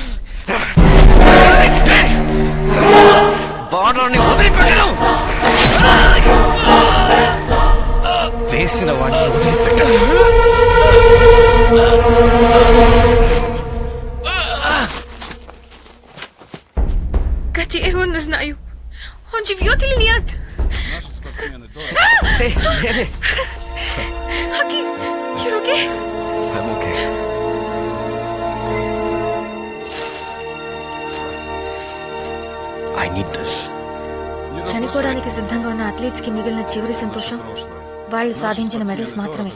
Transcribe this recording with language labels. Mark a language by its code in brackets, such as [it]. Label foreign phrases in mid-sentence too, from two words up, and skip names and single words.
[te] బార్డర్ని వదిలిపెట్టను, వేసిన వాడిని వదిలిపెట్టను. [ru] Kaci Ehon не знаю. Он живет или нет? Хаки, [en] you're okay? I'm okay. I need this. [te] చనిపోవడానికి సిద్ధంగా ఉన్న అథ్లీట్స్ కి మిగిలిన చివరి సంతోషం వాళ్ళు సాధించిన మెడల్స్ మాత్రమే.